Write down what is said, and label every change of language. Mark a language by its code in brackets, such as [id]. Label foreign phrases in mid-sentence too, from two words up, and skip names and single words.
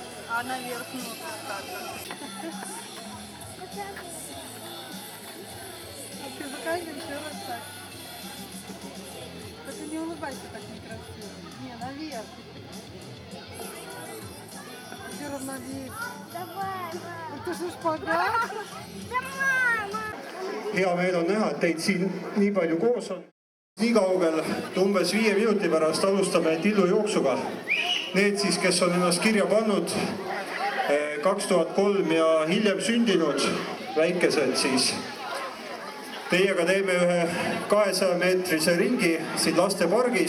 [ru] А наверх нужно как-то. А ты закажем еще раз так. Только не улыбайся так некрасиво. Не, наверх. Все равно вверх. Давай, Это же шпагат. [et] Hea meel on näha, et teid siin nii palju koos on. Nii kaugel, umbes 5 minuti pärast alustame tillujooksuga. Need siis, kes on ennast kirja pannud 2003 ja hiljem sündinud väikesed, siis teiega teeme ühe 200-meetrise ringi siin lastepargis.